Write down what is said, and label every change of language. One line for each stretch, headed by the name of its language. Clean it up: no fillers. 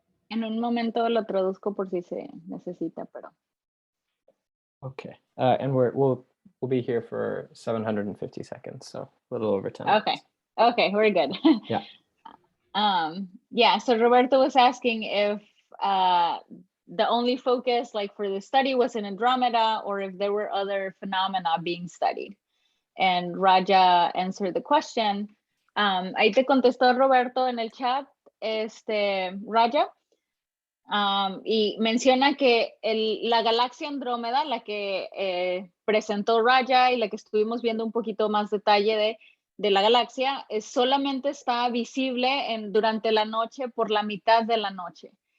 Spanish: En un momento lo traduzco por si se necesita, pero.
English: Okay, and we'll be here for 750 seconds, so a little over 10 minutes. Okay, we're good. Yeah. Yeah, so Roberto was asking if the only focus like for the study was in Andromeda, or if there were other phenomena being studied. And Raja answered the question.
Spanish: Ahí te contestó Roberto en el chat, Raja. Y menciona que la galaxia Andrómeda, la que presentó Raja y la que estuvimos viendo un poquito más detalle de la galaxia, solamente está visible durante la noche por la mitad de la noche.